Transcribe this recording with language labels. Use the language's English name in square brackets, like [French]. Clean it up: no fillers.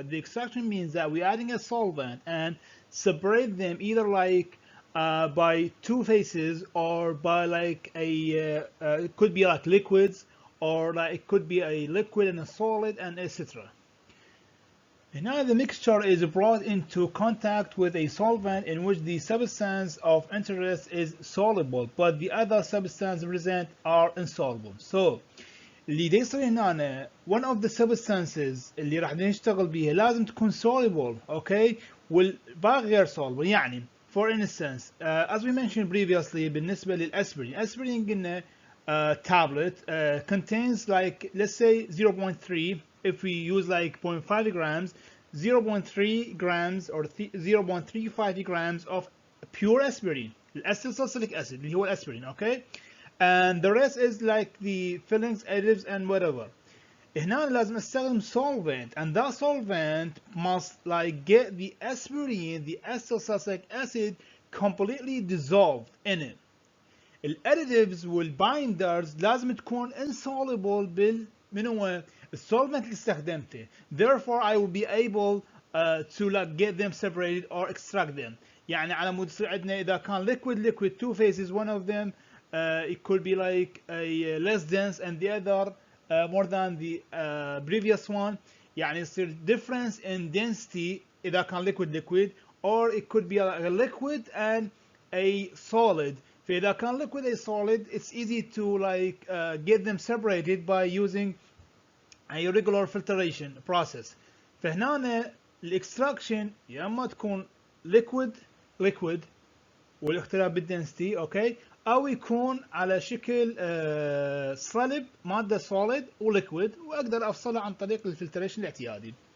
[English] The extraction means that we're adding a solvent and separate them either like by two phases or by like a it could be like liquids, or like it could be a liquid and a solid and etc. And now the mixture is brought into contact with a solvent in which the substance of interest is soluble but the other substance present are insoluble. [Arabic] So اللي دا يصير هنا [English] one of the substances [Arabic] اللي راح نشتغل بيها لازم تكون soluble، okay، والباقي غير soluble. [English] يعني for instance as we mentioned previously [Arabic] بالنسبة للأسبرين، أسبرين قلنا [English] tablet contains like let's say 0.3. if we use like 0.5 grams, 0.3 grams or 0.35 grams of pure aspirin الأسيتيلساليسيليك acid [Arabic] اللي هو الأسبرين. [English] okay, and the rest is like the fillings, additives and whatever. [Arabic] هنا لازم استخدم [English] solvent, and that solvent must like get the aspirin, the acetylsalicylic acid, completely dissolved in it. [Arabic] الاديتيفز والبايندرز لازم تكون insoluble من هو السولفنت اللي استخدمته. [English] therefore I will be able to like get them separated or extract them. [Arabic] يعني على مود يصير عندنا اذا كان [English] liquid two phases, one of them it could be like a less dense and the other more than the previous one. [Arabic] يعني يصير [English] difference in density [Arabic] إذا كان liquid, or it could be a liquid and a solid. فإذا كان [English] liquid a solid, it's easy to like get them separated by using a regular filtration process. [Arabic] فهنا الاكستراكشن يا اما تكون liquid والاختلاف بالدنسيتي، اوكي، او يكون على شكل صلب ماده solid وليكويد، واقدر افصلها عن طريق الفلتريشن الاعتيادي.